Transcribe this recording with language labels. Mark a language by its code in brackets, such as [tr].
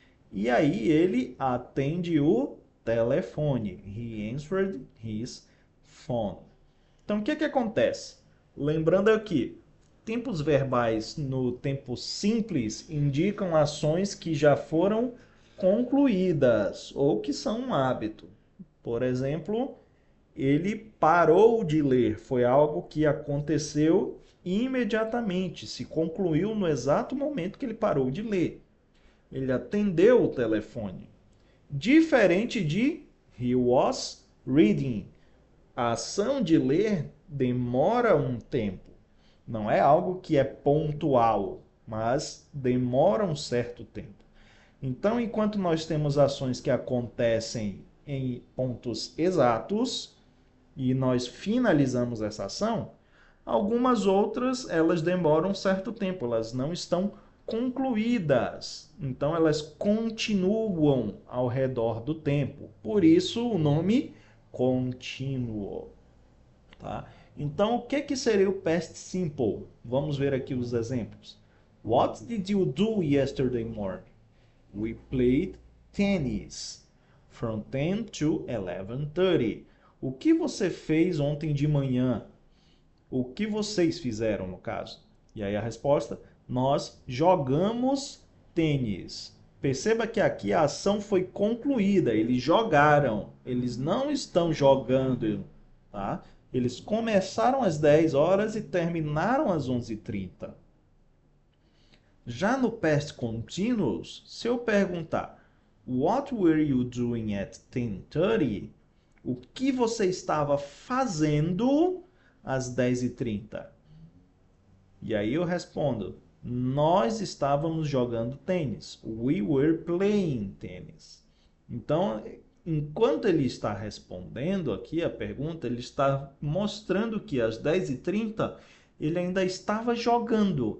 [pt] E aí, ele atende o telefone, [en] he answered his phone. [pt] Então, o que acontece? Lembrando aqui, tempos verbais no tempo simples indicam ações que já foram concluídas ou que são um hábito. Por exemplo, ele parou de ler. Foi algo que aconteceu imediatamente, se concluiu no exato momento que ele parou de ler. Ele atendeu o telefone. Diferente de [en] he was reading. [pt] A ação de ler demora um tempo. Não é algo que é pontual, mas demora um certo tempo. Então, enquanto nós temos ações que acontecem em pontos exatos e nós finalizamos essa ação, algumas outras elas demoram um certo tempo, elas não estão concluídas. Então, elas continuam ao redor do tempo. Por isso, o nome contínuo. Tá? Então, o que seria o past simple? Vamos ver aqui os exemplos. [en] What did you do yesterday morning? We played tennis from 10 to 11:30. [pt] O que você fez ontem de manhã? O que vocês fizeram, no caso? E aí a resposta, nós jogamos tênis. Perceba que aqui a ação foi concluída, eles jogaram, eles não estão jogando, tá? Eles começaram às 10 horas e terminaram às 11h30. Já no past continuous, se eu perguntar [en] What were you doing at 10:30? [pt] O que você estava fazendo às 10h30? E aí eu respondo, nós estávamos jogando tênis. [en] We were playing tennis. [pt] Então, enquanto ele está respondendo aqui a pergunta, ele está mostrando que às 10h30 ele ainda estava jogando.